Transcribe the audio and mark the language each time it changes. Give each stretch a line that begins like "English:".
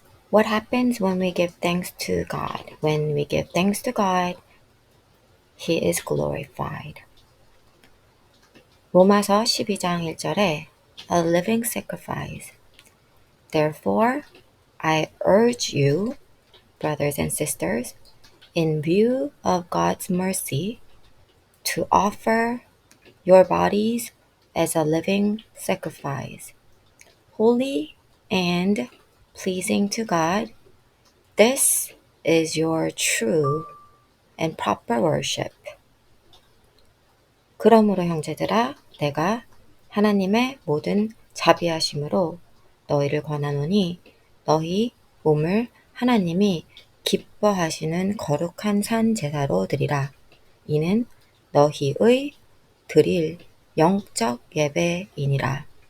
English: What happens when we give thanks to God? When we give thanks to God, He is glorified.
Korean: 로마서 12장 1절에
English: A living sacrifice. Therefore, I urge you, brothers and sisters, in view of God's mercy, to offer your bodies as a living sacrifice, holy and pleasing to God. This is your true and proper worship.
Korean: 그러므로 형제들아, 내가 하나님의 모든 자비하심으로 너희를 권하노니 너희 몸을 하나님이 기뻐하시는 거룩한 산 제사로 드리라. 이는 너희의 드릴 영적 예배이니라.